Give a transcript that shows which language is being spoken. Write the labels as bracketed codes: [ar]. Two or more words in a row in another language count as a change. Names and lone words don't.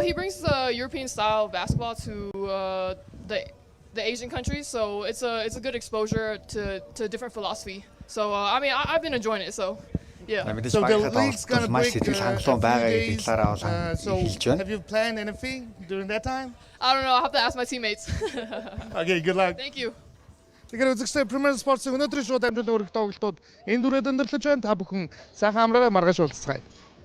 [en] He brings the European style of basketball to the Asian countries, so it's a good exposure to different philosophy. So I mean I've been enjoying it. So yeah. So the league's gonna break a few days. So have you planned anything during that time? I don't know. I'll have to ask my teammates. Okay, good luck. Thank you. [mn] Тэгэхээр үзэгчтэй Premier Sports-ийн өнөөдрийн шууд амжилтанд хүрэх тоглолтууд энэ дүрээд өндөрлөж байна. Та бүхэн сайхан амраарай, маргааш уулзцгаая.